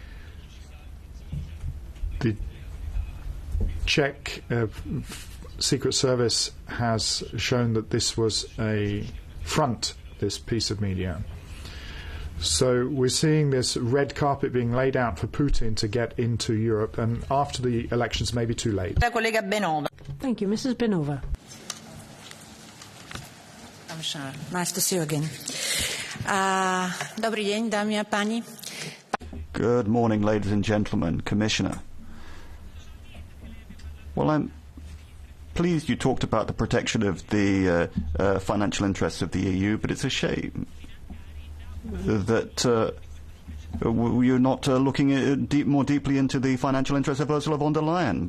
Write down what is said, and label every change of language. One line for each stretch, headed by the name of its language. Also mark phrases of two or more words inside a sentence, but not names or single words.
English: The Czech Secret Service has shown that this was a front, this piece of media. So we're seeing this red carpet being laid out for Putin to get into Europe, and after the elections may be too late. Thank you, Mrs. Benova. Nice to see you again.
Slovak: Dobrý deň, dámy a páni.
English: Good morning, ladies and gentlemen, Commissioner. Well, I'm pleased you talked about the protection of the financial interests of the EU, but it's a shame that you're not looking more deeply into the financial interests of Ursula von der Leyen.